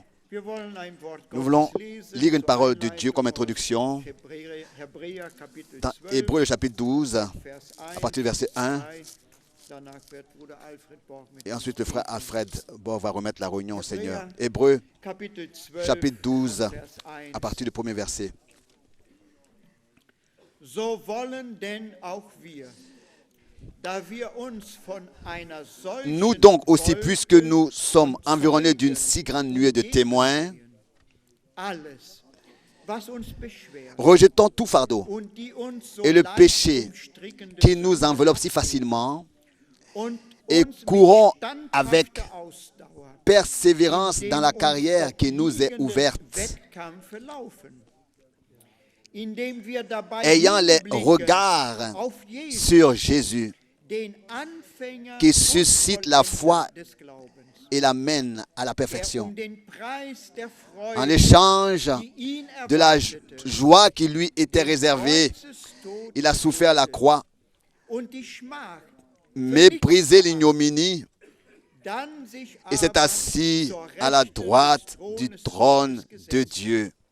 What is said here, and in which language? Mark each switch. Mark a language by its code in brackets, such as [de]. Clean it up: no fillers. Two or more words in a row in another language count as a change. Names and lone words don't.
[fr] Nous voulons lire une parole de Dieu comme introduction dans Hébreux, le chapitre 12, à partir du verset 1. Et ensuite, le frère Alfred va remettre la réunion au Seigneur. Hébreux, chapitre 12, à partir du premier verset. [de] So wollen denn auch wir, da wir uns von einer solchen [fr] Nous donc aussi, puisque nous sommes environnés d'une si grande nuée de témoins, [de] alles, was uns beschwert, [fr] rejetons tout fardeau [de] und die uns so [fr] et le [de] leicht [fr] péché [de] umstrickende [fr] qui nous enveloppe si facilement [de] und [fr] et [de] uns [fr] courons [de] mit [fr] avec [de] standhafter Ausdauer [fr] persévérance [de] dem [fr] dans la [de] uns [fr] carrière qui nous est [de] obliegenden [fr] ouverte, [de] Wettkampf laufen, indem wir dabei [fr] ayant les [de] hinblicken [fr] regards [de] auf Jesus, [fr] sur Jésus, qui suscite la foi et l'amène à la perfection. En échange de la joie qui lui était réservée, il a souffert la croix, méprisé l'ignominie et s'est assis à la droite du trône de Dieu.